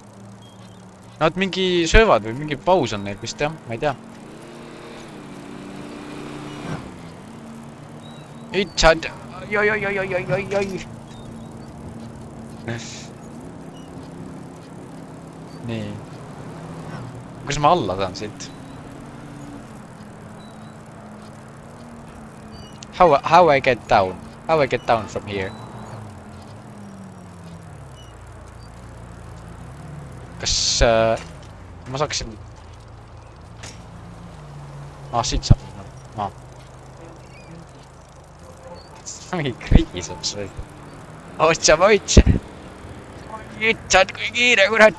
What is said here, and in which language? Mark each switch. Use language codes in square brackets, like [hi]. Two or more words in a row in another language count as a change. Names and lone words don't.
[et] Nad mingi söövad või mingi paus on neil vist jah, ma ei tea. Itsad, oi. Nii. Kuidas ma alla saan siit? [en] How I get down? How I get down from here? [et] Kas ma saaksin... siit saab. Mingi kriisab see. Otsa. Itsad kui kiire, kurat.